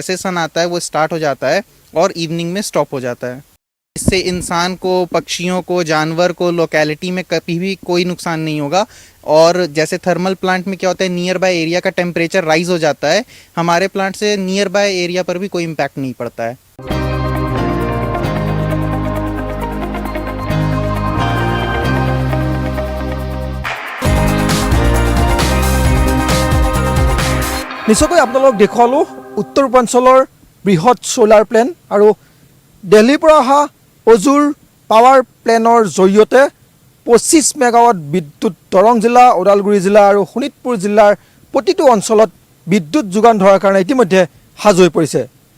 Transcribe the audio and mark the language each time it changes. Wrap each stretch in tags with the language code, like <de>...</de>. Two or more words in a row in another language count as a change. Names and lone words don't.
<hi>जैसे सन आता है वो स्टार्ट हो जाता है और इवनिंग में स्टॉप हो जाता है। इससे इंसान को, पक्षियों को, जानवर को, लोकेलिटी में कभी भी कोई नुकसान नहीं होगा। और जैसे थर्मल प्लांट में क्या होता है,</hi> <en>near by area</en> <hi>का</hi> <en>temperature rise</en> <hi>हो जाता है, हमारे प्लांट से</hi> <en>near by area</en> <hi>पर भी कोई इम्पैक्ट नहीं पड़ता है।</hi> <as>নিশ্চয়কৈ আপোনালোক দেখুৱালোঁ উত্তৰ পূৰ্বাঞ্চলৰ বৃহৎ</as> <en>solar plant</en> <as>আৰু দিল্লীৰ পৰা অহা অজুৰ পাৱাৰ প্লেনৰ জৰিয়তে 25 মেগাৱাট বিদ্যুৎ দৰং জিলা, ওদালগুৰি জিলা আৰু শোণিতপুৰ জিলাৰ প্ৰতিটো অঞ্চলত বিদ্যুৎ যোগান ধৰাৰ কাৰণে ইতিমধ্যে সাজু হৈ পৰিছে।</as>